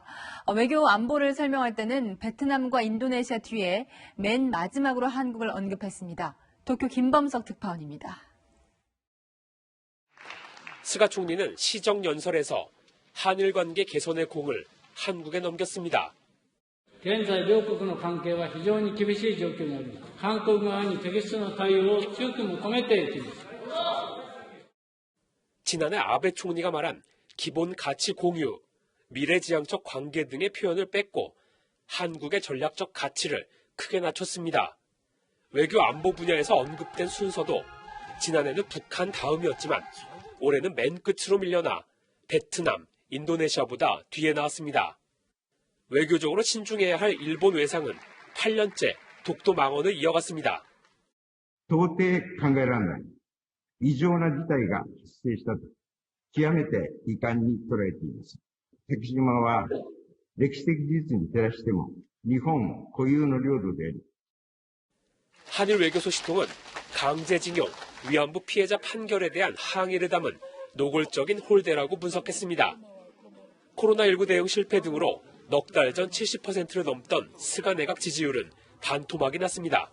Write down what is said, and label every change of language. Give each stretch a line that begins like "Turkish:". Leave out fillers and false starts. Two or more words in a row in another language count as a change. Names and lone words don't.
Korean: 외교 안보를 설명할 때는 베트남과 인도네시아 뒤에 맨 마지막으로 한국을 언급했습니다. 도쿄 김범석 특파원입니다. 스가 총리는 시정연설에서 한일 관계 개선의 공을 한국에 넘겼습니다.
Japanese: 現在両国の関係は非常に厳しい状況にあります。韓国側に適切な対応を強く求めていきます。
Korean: 지난해 아베 총리가 말한 기본 가치 공유, 미래지향적 관계 등의 표현을 뺐고 한국의 전략적 가치를 크게 낮췄습니다. 외교 안보 분야에서 언급된 순서도 지난해는 북한 다음이었지만 올해는 맨 끝으로 밀려나 베트남, 인도네시아보다 뒤에 나왔습니다. 외교적으로 신중해야 할 일본 외상은 8년째 독도 망언을 이어갔습니다.
Japanese: 到底考えられない異常な事態が発生したと極めて遺憾に捉えています。竹島は歴史的事実に照らしても日本固有の領土であり
Korean: 한일 외교소식통은 강제징용, 위안부 피해자 판결에 대한 항의를 담은 노골적인 홀대라고 분석했습니다. 코로나19 대응 실패 등으로 넉 달 전 70%를 넘던 스가 내각 지지율은 반토막이 났습니다.